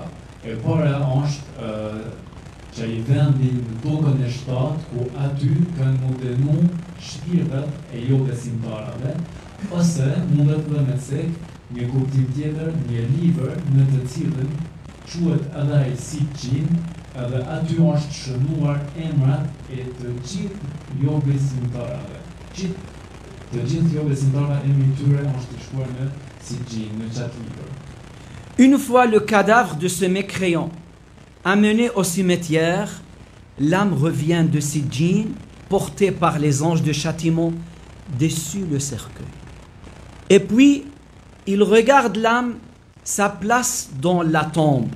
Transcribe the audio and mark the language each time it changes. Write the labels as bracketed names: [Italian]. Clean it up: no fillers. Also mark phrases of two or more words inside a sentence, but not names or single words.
[Albanian] E para është që I vendi në tokën e shtatë ku aty kanë mundenu shpirtat e jo besimtarave, ose mundet dhe me cek një kuptim tjetër, një libër në të cilën quhet edhe ai Sijjin, edhe aty është shënuar emrat e të gjithë jo besimtarave. Të gjithë jo besimtarëve emri I tyre është I shkruar në Sijjin, në çat libër. [French] Une fois le cadavre de ce mécréant amené au cimetière, l'âme revient de Sijjin, portée par les anges de châtiment, dessus le cercueil. Et puis, il regarde l'âme, sa place dans la tombe.